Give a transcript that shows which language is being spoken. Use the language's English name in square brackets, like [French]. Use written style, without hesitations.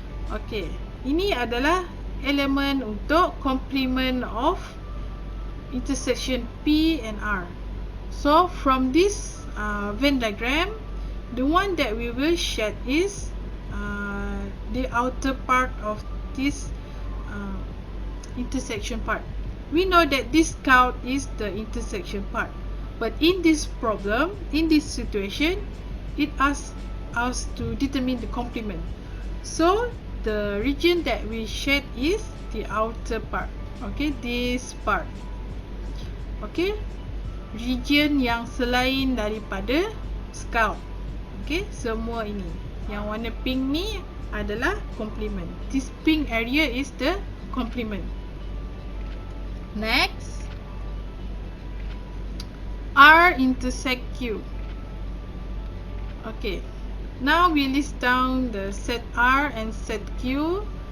[English] Okay, [Malay] ini adalah elemen untuk [English] complement of intersection P and R. So from this Venn diagram, the one that we will shed is the outer part of this intersection part. We know that this scout is the intersection part, but in this problem, in this situation, it asks us to determine the complement. So the region that we shed is the outer part. Okay, this part. [Malay] Okay, region yang selain daripada scout. Okay, semua ini yang warna pink ni adalah complement. [English] This pink area is the complement. Next, R intersect Q. Okay, now we list down the set R and set Q.